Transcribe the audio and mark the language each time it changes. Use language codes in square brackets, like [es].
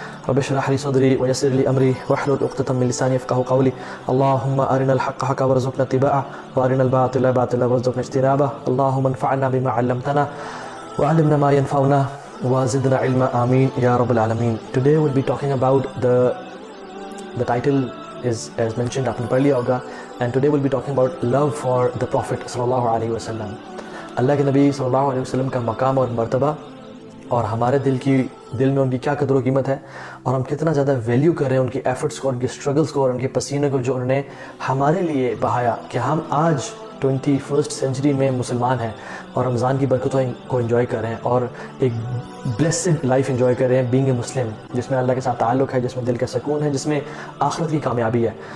[ar] رب اشرح لي صدري ويسر لي امري واحلل عقدة من لساني يفقهوا قولي. اللهم ارنا الحق حقا وارزقنا اتباعه وارنا الباطل باطلا وارزقنا اجتنابه. اللهم انفعنا بما علمتنا وعلمنا ما ينفعنا وزدنا علما. آمین یا رب العالمین. [en] Today we'll be talking about the title is as mentioned, [ur] آپ نے پڑھ لیا ہوگا, [en] and today we'll be talking about love for the Prophet صلی اللہ علیہ وسلم. [ur] اللہ کے نبی صلی اللہ علیہ وسلم کا مقام اور مرتبہ اور ہمارے دل میں ان کی کیا قدر و قیمت ہے, اور ہم کتنا زیادہ ویلیو کر رہے ہیں ان کی ایفرٹس کو, ان کی اسٹرگلس کو اور ان کے پسینے کو جو انہوں نے ہمارے لیے بہایا کہ ہم آج 21st سینچری میں مسلمان ہیں اور رمضان کی برکتوں کو انجوائے کر رہے ہیں اور ایک بلیسڈ لائف انجوائے کر رہے ہیں [en] being a Muslim, [ur] جس میں اللہ کے ساتھ تعلق ہے, جس میں دل کا سکون ہے, جس میں آخرت کی کامیابی ہے.